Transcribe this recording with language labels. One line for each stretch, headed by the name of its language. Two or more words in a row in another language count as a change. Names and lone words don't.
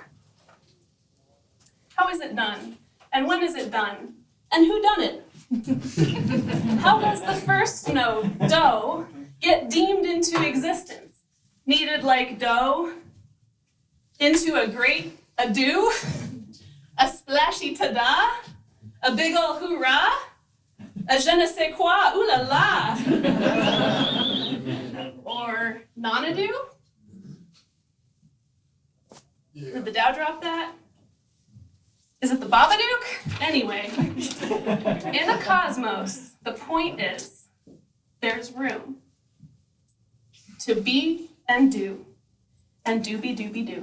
English: How is it done? And when is it done? And who done it? How does the first node, dough, get deemed into existence? Kneaded like dough into a great ado? A splashy ta-da? A big ol' hoorah? A
French: je ne sais quoi,
English: ooh la la? Or non-ado? Did the Dow drop that? Is it the Babadook? Anyway, in a cosmos, the point is there's room to be and do doobie-doobie-doo.